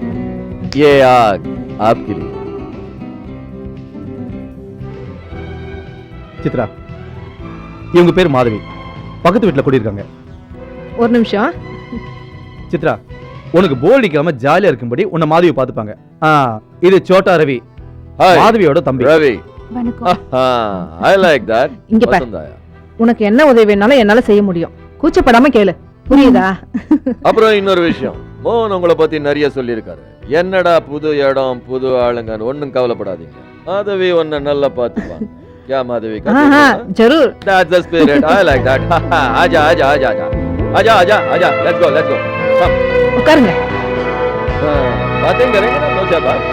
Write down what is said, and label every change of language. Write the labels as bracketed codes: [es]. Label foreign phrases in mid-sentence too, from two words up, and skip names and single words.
[hi] ये आग आपके लिए। [ta] சித்ரா, இவங்க பேர் மாதவி, பக்கத்து வீட்டில் குடியிருக்காங்க. ஒரு நிமிஷம். சித்ரா, உனக்கு போர் அடிக்காம ஜாலியா இருக்கும்படி உன்னை மாதவி பார்த்துப்பாங்க. இது சோட்டா ரவி, மாதவியோட தம்பி. ரவி, வணக்கம். [en] I like that. [ta] இங்க பாரு. உனக்கு என்ன உதவி வேணாலும் என்னால செய்ய முடியும். கூச்சப்படாம கேளு, புரியுதா? அப்புறம் இன்னொரு விஷயம், மோகன் உங்களை பத்தி நிறைய சொல்லியிருக்காரு. என்னடா புது இடம் புது ஆளுங்கன்னு ஒன்னும் கவலைப்படாதீங்க, மாதவி உன்னை நல்லா பார்த்துப்பாங்க. [hi] क्या माधवी का? जरूर. [en] That's the spirit. I like that. [hi] आजा आजा आजा आजा आजा आजा आजा. [en] Let's go let's go. Come. [hi] उतरंगे. बातें करेंगे ना, दो चार बात.